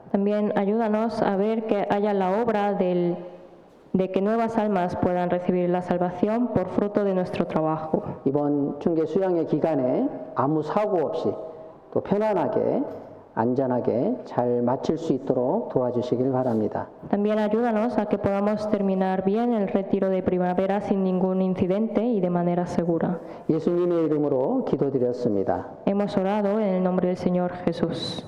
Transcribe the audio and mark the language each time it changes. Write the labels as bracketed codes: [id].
[es] También ayúdanos a ver que haya la obra de que nuevas almas puedan recibir la salvación por fruto de nuestro trabajo. [ko] 이번 중계 수양회 기간에 아무 사고 없이 또 편안하게 안전하게 잘 마칠 수 있도록 도와주시길 바랍니다. [es] También ayúdanos a que podamos terminar bien el retiro de primavera sin ningún incidente y de manera segura. [ko] 예수님의 이름으로 기도드렸습니다. [es] Hemos orado en el nombre del Señor Jesús.